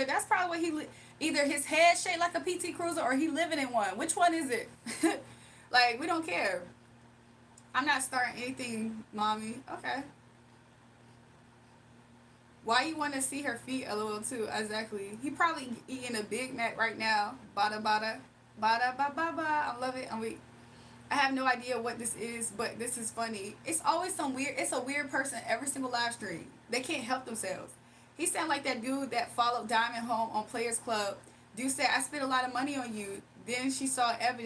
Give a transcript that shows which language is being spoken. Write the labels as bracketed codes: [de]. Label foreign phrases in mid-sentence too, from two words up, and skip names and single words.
[en] That's probably what either his head shaped like a PT Cruiser or he living in one. Which one is it? Like, we don't care. I'm not starting anything, mommy. Okay. Why you want to see her feet a little too? Exactly. He probably eating a Big Mac right now. Bada bada. Bada ba ba ba. I love it. I have no idea what this is, but this is funny. It's always it's a weird person every single live stream. They can't help themselves. He sound like that dude that followed Diamond home on Players Club. Dude said, I spent a lot of money on you. Then she saw Ebony.